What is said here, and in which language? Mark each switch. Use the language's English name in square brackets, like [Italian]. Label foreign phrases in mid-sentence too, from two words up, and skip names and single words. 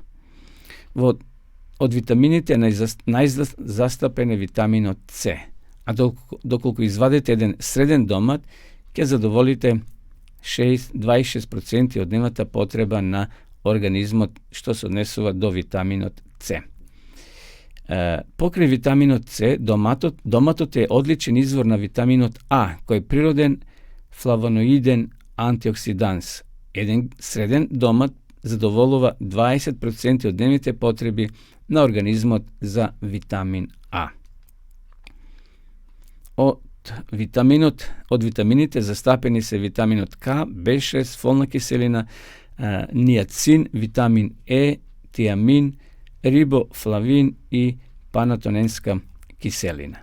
[Macedonian] Од витамините најзастапен е витаминот С, а доколку извадите еден среден домат, ќе задоволите 26% од нивната потреба на организмот, што се однесува до витаминот С. Покрај витаминот С, доматот е одличен извор на витаминот А, кој е природен флавоноиден антиоксиданс. Един среден домат задоволува 20% od dnevните potrebi na organizmot za vitamin A. Od vitamiните zastapeni se vitaminot K, B6, folna kiselina, niacin, vitamin E, tiamin, riboflavin i panatonenska kiselina.